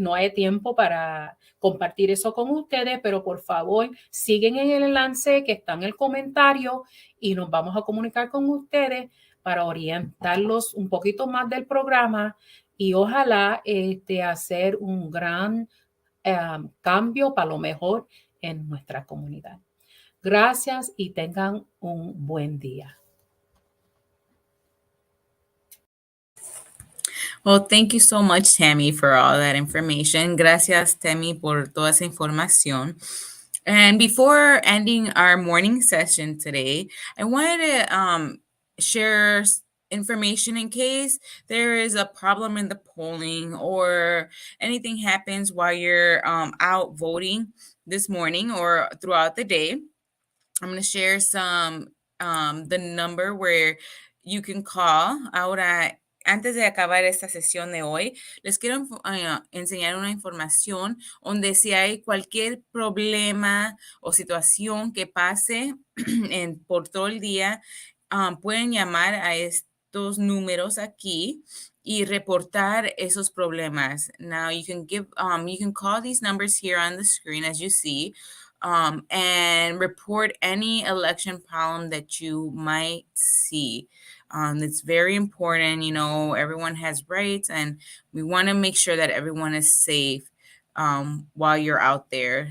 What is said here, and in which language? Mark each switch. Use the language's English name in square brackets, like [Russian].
[Spanish] No hay tiempo para compartir eso con ustedes, pero por favor, siguen en el enlace que está en el comentario y nos vamos a comunicar con ustedes para orientarlos un poquito más del programa y ojalá hacer un gran cambio para lo mejor en nuestra comunidad. Gracias y tengan un buen día. [English] Well, thank you so much, Tammy, for all that information. [Spanish] Gracias, Tammy, por toda esa información. [English] And before ending our morning session today, I wanted to share information in case there is a problem in the polling or anything happens while you're out voting this morning or throughout the day. I'm going to share the number where you can call. [Spanish] Ahora, antes de acabar esta sesión de hoy, les quiero enseñar una información donde si hay cualquier problema o situación que pase por todo el día, pueden llamar a estos números aquí y reportar esos problemas. [English] Now you can call these numbers here on the screen as you see. And report any election problem that you might see. It's very important. You know, everyone has rights, and we want to make sure that everyone is safe while you're out there.